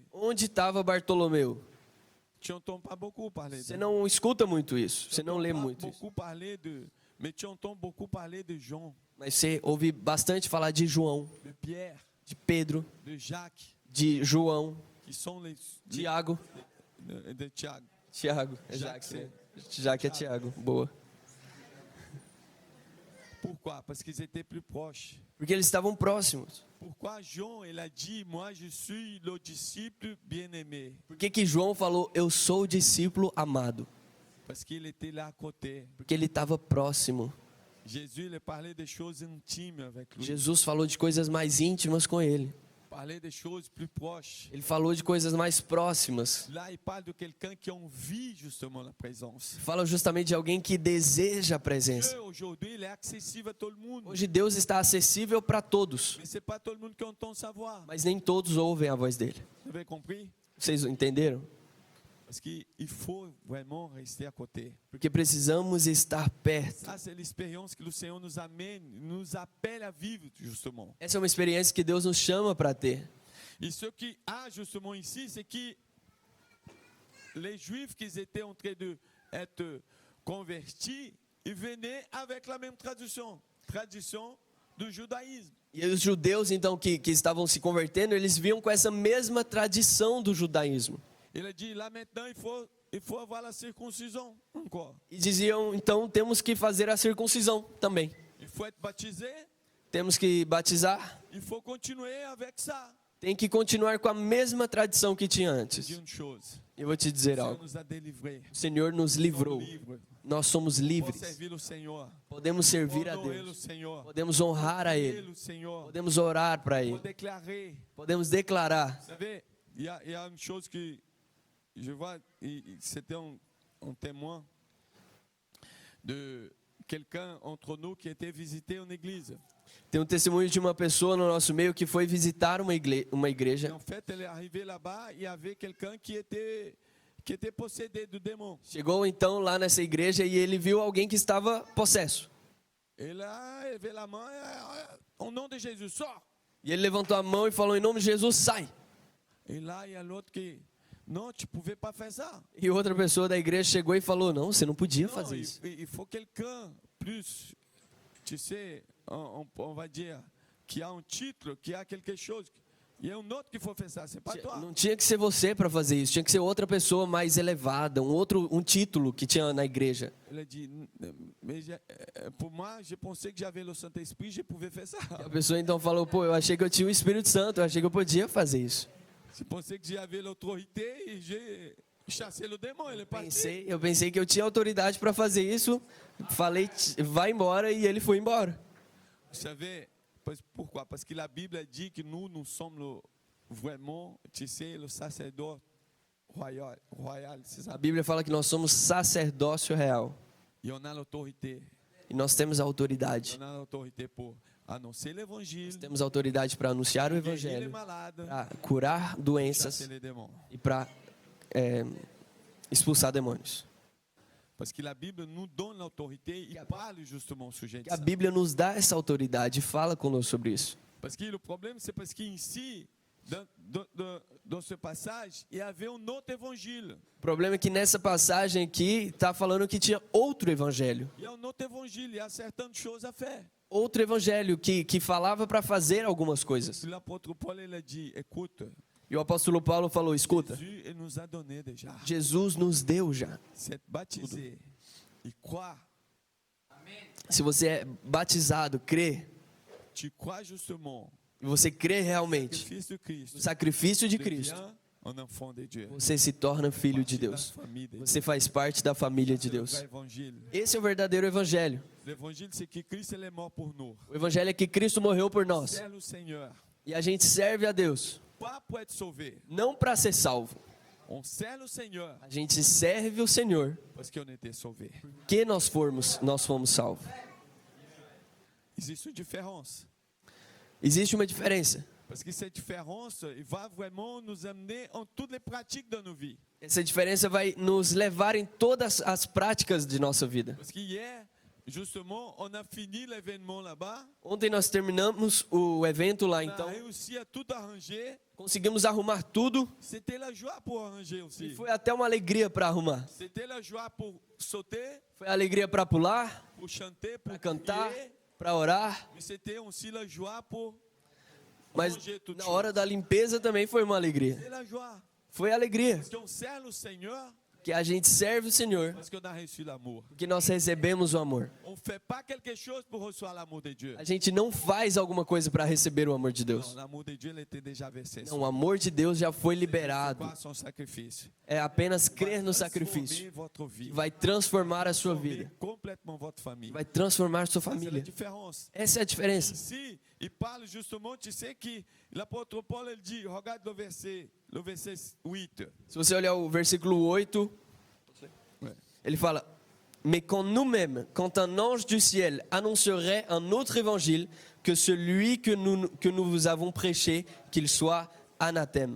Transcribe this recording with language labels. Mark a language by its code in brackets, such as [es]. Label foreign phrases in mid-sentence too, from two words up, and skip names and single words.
[pt] Onde estava Bartolomeu? [fr] Tu n'entends pas beaucoup parler [pt] Você [fr] de não escuta muito isso. Você não lê pas [pt] muito isso. [fr] beaucoup parler de, mais tu entends beaucoup parler de Jean, [pt] Mas você ouve bastante falar de João, [fr] de Pierre, [pt] de Pedro, [fr] de Jacques, [pt] de João, [fr] qui sont les [pt] Tiago. de Tiago. Tiago. [fr] Jacques, [pt] Jaque é Tiago. Boa. [fr] Pourquoi? Parce qu'ils étaient plus proches. [pt] Porque eles estavam próximos. [fr] Pourquoi Jean, il a dit, moi je suis le disciple bien-aimé? [pt] Por que João falou, eu sou o discípulo amado? [fr] Parce qu'il était là à côté. [pt] Porque ele estava próximo. [fr] Jésus, il parlait des choses intimes avec lui. [pt] Jesus falou de coisas mais íntimas com ele. [fr] Parlait des choses plus proches. [pt] Ele falou de coisas mais próximas. [fr] Là, il parle de quelqu'un qui envie justement la présence. [pt] Fala justamente de alguém que deseja a presença. [fr] Dieu, aujourd'hui, il est accessible à tout le monde. [pt] Hoje Deus está acessível para todos, [fr] Mais ce n'est pas tout le monde qui entend sa voix. [pt] mas nem todos ouvem a voz dele. [fr] Vous avez compris? [pt] Vocês entenderam? [fr] Parce qu'il faut vraiment rester à côté. [pt] Porque precisamos estar perto. [fr] Ça, c'est l'expérience que le Seigneur nous amène, nous appelle à vivre justement. [pt] Essa é uma experiência que Deus nos chama para ter. [fr] Et ce qui a justement ici, c'est que les Juifs qui étaient en train d'être convertis, ils venaient avec la même tradition do judaísme. [pt] E os judeus, então, que estavam se convertendo, eles vinham com essa mesma tradição do judaísmo. [fr] Il a dit, là maintenant, il faut avoir la circoncision encore. [pt] E diziam, então, temos que fazer a circuncisão também. [fr] Il faut être baptisé, [pt] Temos que batizar. [fr] il faut continuer avec ça. [pt] Tem que continuar com a mesma tradição que tinha [fr] Je [pt] antes. [fr] dis une chose, [pt] Eu vou te [fr] le [pt] dizer [fr] Seigneur [pt] algo. [fr] nous a délivrés. [pt] O Senhor nos livrou. Nós somos [fr] Pour [pt] livres. [fr] servir le Seigneur. [pt] Podemos servir a [fr] Honorer le [pt] Deus. [fr] Seigneur. [pt] Podemos honrar a [fr] Prier [pt] Ele. [fr] le Seigneur. [pt] Podemos orar para [fr] Pour [pt] Ele. [fr] déclarer. [pt] Podemos declarar. [fr] Vous savez, il y a une chose que je vois, c'était un témoin de quelqu'un entre nous qui était visité une église. [pt] Tem um testemunho de uma pessoa no nosso meio que foi visitar uma [fr] Et [pt] igreja. [fr] en fait, elle est arrivée là-bas, il y avait quelqu'un qui était possédé de démons. [pt] Chegou então lá nessa igreja e ele viu alguém que estava possesso. [fr] Et là, elle levait la main, au nom de Jésus, sors. [pt] E ele levantou a mão e falou, em nome de Jesus, sai. [fr] Et là, il y a l'autre qui, non, tu ne pouvais pas faire ça. [pt] E outra pessoa da igreja chegou e falou, não, você não podia [fr] Non, [pt] fazer isso. [fr] il faut quelqu'un plus, tu sais, on va dire, qui a un titre, qui a quelque chose. Il y a un autre qu'il faut faire ça, c'est pas toi. [pt] Não tinha que ser você para fazer isso, tinha que ser outra pessoa mais elevada, um título que tinha na igreja. [fr] Elle a dit, mais pour moi, je pensais que j'avais le Saint-Esprit, je pouvais faire ça. [pt] A pessoa então falou, pô, eu achei que eu tinha o Espírito Santo, eu achei que eu podia fazer isso. [fr] Je pensais que j'avais l'autorité et chasser le démon, il est parti. [pt] Eu pensei que eu tinha autoridade para fazer isso. Falei, vai embora, e ele foi embora. [fr] Vous savez, pourquoi? Parce que la Bible dit que nous sommes vraiment, tu sais, le sacerdoce royal, c'est ça? [pt] A Bíblia fala que nós somos sacerdócio real. [fr] Et on a l'autorité. [pt] E nós temos a autoridade. [fr] On a l'autorité pour annoncer l'évangile, [pt] Nós temos a autoridade para anunciar o [fr] guérir les [pt] evangelho, [fr] malades, [pt] para curar doenças [fr] chasser les démons. [pt] e para expulsar demônios. [fr] Parce que la Bible nous donne l'autorité, il parle justement au sujet de [pt] A [fr] ça. [pt] Bíblia nos dá essa autoridade e fala conosco sobre isso. [fr] Parce que le problème, c'est parce qu'ici, dans ce passage, il y avait un autre évangile. [pt] O problema é que nessa passagem aqui está falando que tinha outro evangelho. [fr] Il y a un autre évangile, il y a certaines choses à faire. [pt] Outro evangelho que falava para fazer algumas coisas. [fr] L'apôtre Paul, il a dit, écoute, [pt] E o apóstolo Paulo falou, escuta, [fr] Jésus, il nous a donné déjà. [pt] Jesus nos deu já. [fr] C'est être baptisé et croire. [pt] Se você é batizado, crê, [fr] Tu crois justement [pt] e você crê [fr] au [pt] realmente [fr] sacrifice de Christ. [pt] no sacrifício de [fr] Tu [pt] Cristo, [fr] deviens un enfant de Dieu. [pt] você se torna filho de [fr] Partie de la [pt] Deus. [fr] famille de Dieu. [pt] Você faz parte da família de [fr] C'est le [pt] Deus. [fr] vrai évangile. [pt] Esse é o verdadeiro evangelho. [fr] L'évangile, c'est que Christ il est mort pour nous. [pt] O evangelho é que Cristo morreu por nós. [fr] C'est le Seigneur. [pt] E a gente serve a Deus, [fr] Pas pour être sauvé. [pt] não para ser salvo. [fr] On sert le Seigneur [pt] A gente serve o Senhor, [fr] parce qu'on était sauvé. [pt] que nós fomos salvos. [fr] Existe une différence. [pt] Existe uma diferença. [fr] Parce que cette différence il va vraiment nous amener en toutes les pratiques de nos vies. [pt] Essa diferença vai nos levar em todas as práticas de nossa vida. [fr] Parce qu'hier, justement, on a fini l'événement là-bas. [pt] Ontem nós terminamos o evento lá, [fr] On a [pt] então [fr] réussi à tout arranger. [pt] conseguimos arrumar tudo [fr] C'était la joie pour arranger [pt] e [fr] aussi. [pt] foi até uma alegria para arrumar. [fr] C'était la joie pour sauter, [pt] Foi alegria para pular, [fr] pour chanter, pour [pt] para cantar, [fr] prier. [pt] para orar, [fr] Mais c'était aussi la joie pour [pt] mas [fr] ranger toutes [pt] na [fr] choses. [pt] hora da limpeza também foi uma alegria. [fr] C'est la joie. [pt] Foi alegria, [fr] Parce qu'on sert le Seigneur, [pt] que a gente serve o Senhor, [fr] parce qu'on a reçu l'amour. [pt] que nós recebemos o amor. [fr] On ne fait pas quelque chose pour recevoir l'amour de Dieu. [pt] A gente não faz alguma coisa para receber o amor de [fr] Non, [pt] Deus. [fr] l'amour de Dieu il était déjà versé. [pt] Não, o amor de Deus já foi [fr] C'est [pt] liberado. [fr] quoi son sacrifice? [pt] É apenas crer no [fr] Va [pt] sacrifício. [fr] transformer votre vie. [pt] Que vai transformar a sua [fr] Transformer [pt] vida. [fr] complètement votre famille. [pt] Vai transformar sua [fr] Ça, c'est la [pt] família. [fr] différence. [pt] Essa é a diferença. [fr] Ici, il parle justement, tu sais que l'apôtre Paul, il dit, regarde le verset 8. [pt] Se você olhar o versículo 8, [fr] Ouais. [pt] ele fala: [fr] Mais quand nous-mêmes, quand un ange du ciel annoncerait un autre évangile que celui que nous vous avons prêché, qu'il soit anathème.